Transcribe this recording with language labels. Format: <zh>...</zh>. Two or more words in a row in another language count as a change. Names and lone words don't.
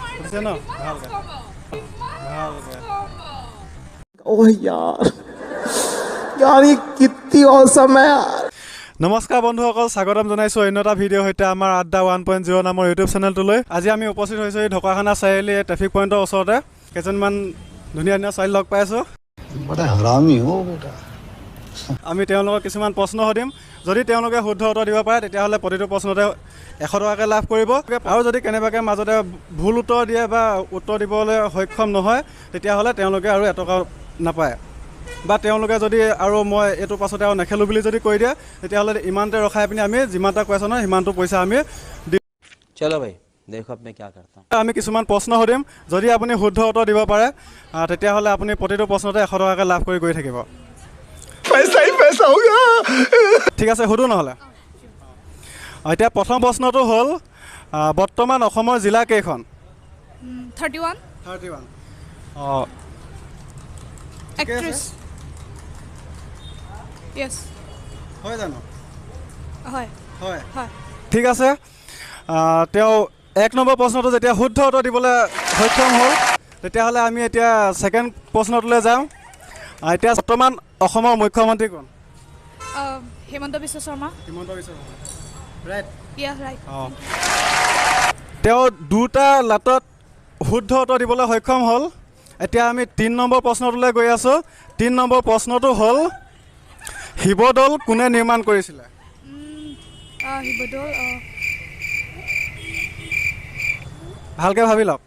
<as>न ভালকে ভালকে</as> <hi>ओह यार यार ये कितनी औसम है यार।</hi> <as>নমস্কাৰ বন্ধুসকল স্বাগতম জনাইছো অন্য এটা ভিডিঅ' সৈতে আমাৰ আড্ডা 1.0 নামৰ ইউটিউব চেনেলটোলৈ। আজি আমি উপস্থিত হৈছোঁ এই ঢকুৱাখানা চাৰিআলি ট্ৰেফিক পইণ্টৰ ওচৰতে। কেইজনমান ধুনীয়া ধুনীয়া ছোৱালী লগ পাইছোঁ।</as> <hi>बड़ा हरामी हो बेटा।</hi> <as>আমি তেওঁলোকক কিছুমান প্ৰশ্ন সুধিম। যদি তেওঁলোকে শুদ্ধ উত্তৰ দিব পাৰে তেতিয়াহ'লে প্ৰতিটো প্ৰশ্নতে 100 টকাকৈ লাভ কৰিব। আৰু যদি কেনেবাকৈ মাজতে ভুল উত্তৰ দিয়ে বা উত্তৰ দিবলৈ সক্ষম নহয় তেতিয়াহ'লে তেওঁলোকে আৰু 1 টকা নাপায়। বা তেওঁলোকে যদি আৰু মই এইটো পাছতে আৰু নেখেলোঁ বুলি যদি কৈ দিয়ে তেতিয়াহ'লে ইমানতে ৰখাই পিনি আমি যিমানটা কুৱেশ্যন হয় সিমানটো পইচা আমি দিম।</as> <hi>चलो भाई देखो अब मैं क्या करता हूँ।</hi> <as>আমি কিছুমান প্ৰশ্ন সুধিম। যদি আপুনি শুদ্ধ উত্তৰ দিব পাৰে তেতিয়াহ'লে আপুনি প্ৰতিটো প্ৰশ্নতে 100 টকাকৈ লাভ কৰি গৈ থাকিব।</as> <hi>पैसा ही पैसा होगा।</hi> <as>ঠিক আছে সুধো নহ'লে। এতিয়া প্ৰথম প্ৰশ্নটো হ'ল বৰ্তমান অসমৰ জিলা কেইখন? 31 31 অঁ</as> <en>actress yes</en> <as>হয় জানো? হয় হয় হয় ঠিক আছে। তেওঁ 1 নম্বৰ প্ৰশ্নটো যেতিয়া শুদ্ধ উত্তৰ দিবলৈ সক্ষম হ'ল তেতিয়াহ'লে আমি এতিয়া ছেকেণ্ড প্ৰশ্নটোলৈ যাওঁ। এতিয়া বৰ্তমান অসমৰ মুখ্যমন্ত্ৰী কোন? হেমন্ত বিশ্ব শৰ্মা হিমন্ত বিশ্ব শৰ্মা ৰাইট।</as> <en>yeah right</en> <as>অঁ তেওঁ দুটা লাটত শুদ্ধ উত্তৰ দিবলৈ সক্ষম হ'ল। এতিয়া আমি 3 নম্বৰ প্ৰশ্নটোলৈ গৈ আছোঁ। 3 নম্বৰ প্ৰশ্নটো হ'ল শিৱদৌল কোনে নিৰ্মাণ কৰিছিলে? শিৱদৌল ভালকৈ ভাবি লওক।</as>